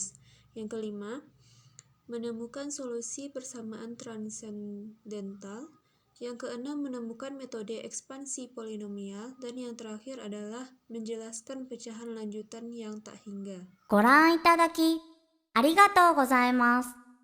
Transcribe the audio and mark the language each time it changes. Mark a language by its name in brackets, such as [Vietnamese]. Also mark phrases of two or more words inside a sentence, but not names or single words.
[Indonesian] Yang kelima, menemukan solusi persamaan transendental. Yang keenam, menemukan metode ekspansi polinomial. Dan yang terakhir adalah menjelaskan pecahan lanjutan yang tak hingga. [Japanese] ご覧いただきありがとうございます。